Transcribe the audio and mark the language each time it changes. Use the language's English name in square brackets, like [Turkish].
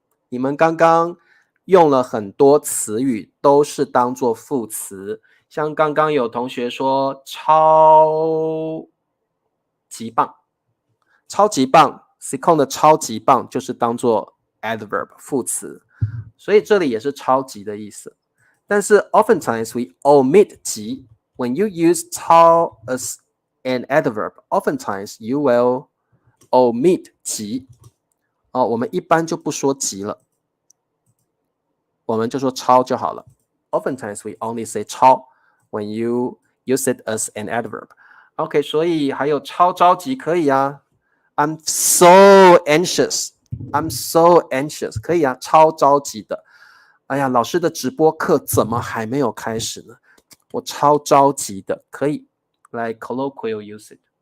[Chinese] 你们刚刚用了很多词语，都是当做副词。像刚刚有同学说超级棒，超级棒 ，Sikon 的超级棒就是当做 adverb 副词，所以这里也是超级的意思。 [English] 但是 oftentimes we omit 级 when you use 超 as an adverb, oftentimes you will omit 级 [Chinese] 我们一般就不说级了，我们就说超就好了。 [English] Oftentimes we only say 超 when you use it as an adverb. [Chinese] OK， 所以还有超着急可以 [English] I'm so anxious. I'm so anxious [Chinese] 可以超着急的。哎呀，老师的直播课怎么还没有开始呢？我超着急的，可以 [English] like colloquial usage。